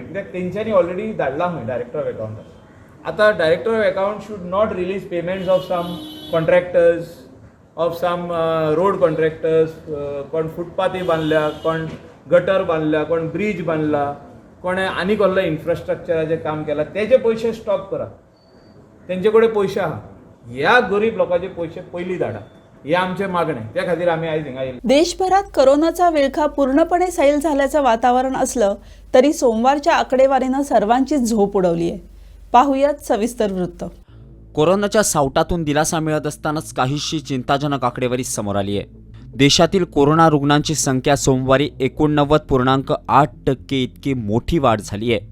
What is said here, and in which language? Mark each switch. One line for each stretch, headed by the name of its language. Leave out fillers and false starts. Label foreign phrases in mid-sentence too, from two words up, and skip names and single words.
Konkani: कित्याक तेंच्यांनी ऑलरेडी धाडला खंय
English: director of accounts.
Konkani: आतां
English: director of account should not release payments of some contractors, of some road contractors,
Konkani: कोण फुटपाथी बांदल्या, कोण गटर बांदल्या, कोण ब्रीज बांदला, कोणें आनी कसलें इन्फ्रास्ट्रक्चराचें काम केलां, तेजे पयशे स्टॉप करा. तेंचे कडेन पयशे आहा, ह्या गरीब लोकांचे पयशे पयलीं धाडा. हे आमचें मागणें. त्या खातीर आमी आयज हिंगा येयले.
Marathi: देशभरात कोरोनाचा विळखा पूर्णपणे सैल झाल्याचं वातावरण असलं तरी सोमवारच्या आकडेवारीनं सर्वांची झोप उडवली आहे. पाहुयात सविस्तर वृत्त. कोरोनाच्या सावटातून दिलासा मिळत असतानाच काहीशी चिंताजनक आकडेवारी समोर आली आहे. देशातील कोरोना रुग्णांची संख्या सोमवारी 89.8% इतकी मोठी वाढ झाली आहे.